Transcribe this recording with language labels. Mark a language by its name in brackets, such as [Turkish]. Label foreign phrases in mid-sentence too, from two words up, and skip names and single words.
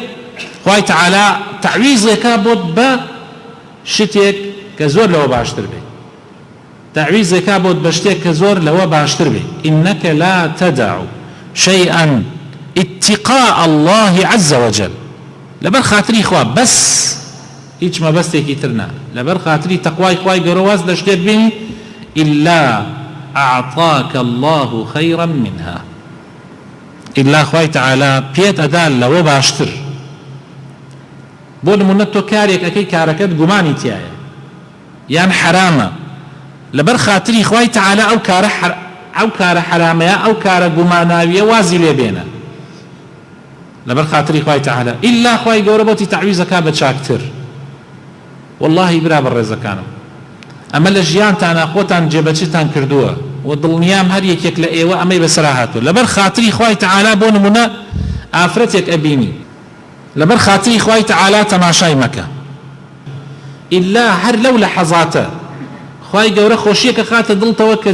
[Central Kurdish] خوای تەعالا تەعویزێکا بۆت بە شتێک کە زۆر لەوە باشتر بێ، تەعویزێکا بۆت بە شتێک کە زۆر لەوە باشتر بێ. [Arabic] إنك لا تدع شيئا اتقاء الله عز وجل [Central Kurdish] لەبەر خاتری خوا بەس هیچ مەبەستێکی تر نا لەبەر خاتری تەقوای خوای گەورە واز لە شتێک بینی [Arabic] إلا أعطاك الله خيرا منها [Central Kurdish] إلا خوای تعالى پێت ئەدا لەوە باشتر بۆ نمونە تۆ کارێک ئەەکەی کارەکەت گومانی تایە یان حرامە لەبەر خاتری خوای تعالى ئەو کارە حرامەیە ئەو کارە گوماناویە وازی لێ بێنە لەبەر خاتری خوای تعالى إلا خوای گەورە بۆتی تعویزەکە بە چاکتر والله برا بەڕێزەکانم ئەمە لە ژیانتانە خۆتان جێبەجێتان کردووە و دڵنیام هەر یەکێک لە ئێوە ئەمەی بەسەرا هاتووە لەبەر خاتری خوای تعالى بۆ نمونە ئافرەتێک ئەبینی لەبەر خاتری خوای تعالى تەماشای مەکە إلا هەر لەو لە حەزاتە خوای گەورە خۆشیەکە خاتە دڵتەوە کە